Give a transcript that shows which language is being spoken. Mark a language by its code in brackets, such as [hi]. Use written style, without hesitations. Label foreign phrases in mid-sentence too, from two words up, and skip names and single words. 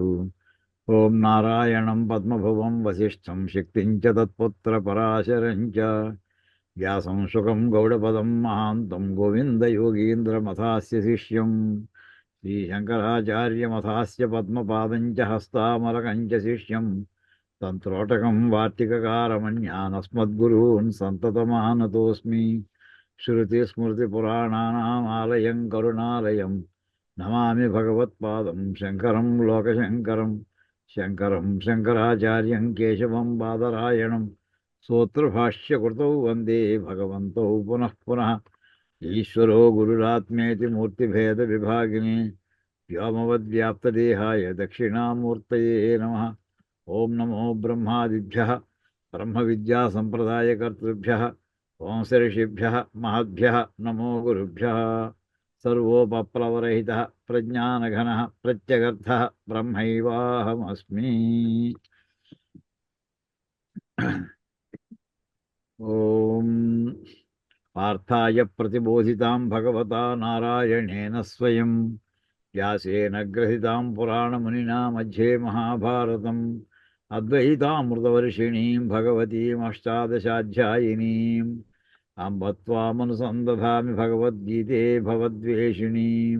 [sa] ఓం నారాయణం పద్మభువం వసిష్ఠం శక్తిం చ తత్పుత్రపరాశరం చ వ్యాసం శుకం గౌడపదం మహాంతం గోవిందయోగీంద్రమథాస్య శిష్యం శ్రీశంకరాచార్యమథాస్య పద్మపాదం చ హస్తామలకం చ శిష్యం తంత్రోటకం వార్తికకారమన్యానస్మద్గురూన్ సంతతమానతోస్మి. श्रुतिस्मृतिपुराणानामालयं करुणालयं नमामि भगवत्पादं शङ्करं लोकशङ्करं. शङ्करं शङ्कराचार्यं केशवं बादरायणं सूत्रभाष्यकृतौ वन्दे भगवन्तौ पुनः पुनः. ईश्वरो गुरुरात्मेति मूर्तिभेदविभागिने व्योमवद्व्याप्तदेहाय दक्षिणामूर्तये नमः. ॐ नमो ब्रह्मादिभ्यः ब्रह्मविद्यासम्प्रदायकर्तृभ्यः వంశర్షిభ్యః మహద్భ్యः నమో గురుభ్యः. సర్వోపప్లవరహితः ప్రజ్ఞానఘనः ప్రత్యగర్థः బ్రహ్మైవాహమస్మి. ఓం పార్థాయ ప్రతిబోధితాం భగవతా నారాయణేన స్వయం వ్యాసేన గ్రహీతాం పురాణమునినా మధ్యే మహాభారతం అద్వైతామృతవర్షిణీం భగవతీమష్టాదశాధ్యాయినీం అంబ త్వామనుసందధామి భగవద్గీతే భవద్వేషిణీం.